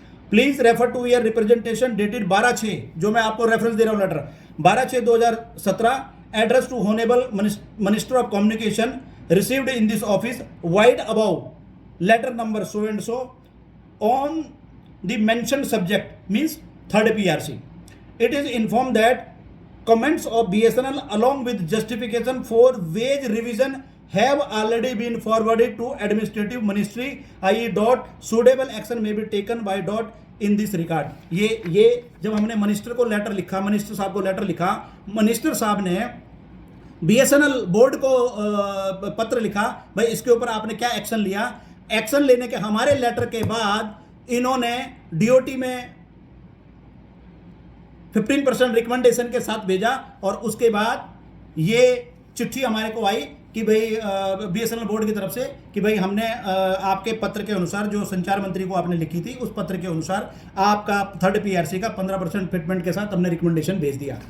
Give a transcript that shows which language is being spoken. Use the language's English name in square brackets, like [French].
[English] please refer to year representation dated 12/6, [Hindi] जो मैं आपको रेफरेंस दे रहा हूं, [English] Letter 12/6/2017, address to honourable minister of communication, received in this office, vide above letter number so and so on the mentioned subject, means third PRC. It is informed that comments of BSNL along with justification for wage revision have already been forwarded to administrative ministry IE dot suitable action may be taken by dot in this regard। [Hindi] ये जब हमने minister को letter लिखा, minister साहब को letter लिखा, minister साहब ने BSNL बोर्ड को पत्र लिखा, भाई इसके ऊपर आपने क्या एक्शन लिया। एक्शन लेने के हमारे लेटर के बाद इन्होंने DOT में 15% रिकमेंडेशन के साथ भेजा और उसके बाद ये चिट्ठी हमारे को आई कि भाई BSNL बोर्ड की तरफ से कि भाई हमने आपके पत्र के अनुसार जो संचार मंत्री को आपने लिखी थी उस पत्र के अनुसार आपका थर्ड PRC का 15% फिटमेंट के साथ हमने रिकमेंडेशन भेज दिया।